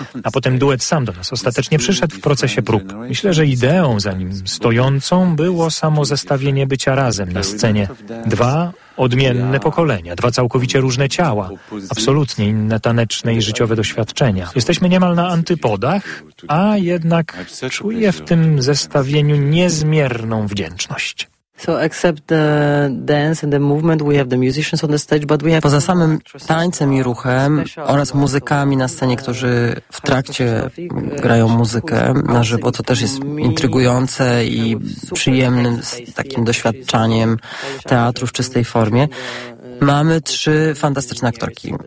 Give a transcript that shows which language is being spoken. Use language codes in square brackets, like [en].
[pl] A potem duet sam do nas ostatecznie przyszedł w procesie prób. Myślę, że ideą za nim stojącą było samo zestawienie bycia razem na scenie. Dwa odmienne pokolenia, dwa całkowicie różne ciała, absolutnie inne taneczne i życiowe doświadczenia. Jesteśmy niemal na antypodach, a jednak czuję w tym zestawieniu niezmierną wdzięczność. [en] So except the dance and the movement, we have the musicians on the stage, but we have... [pl] Poza samym tańcem i ruchem oraz muzykami na scenie, którzy w trakcie grają muzykę na żywo, co też jest intrygujące i przyjemnym takim doświadczaniem teatru w czystej formie, mamy trzy fantastyczne aktorki.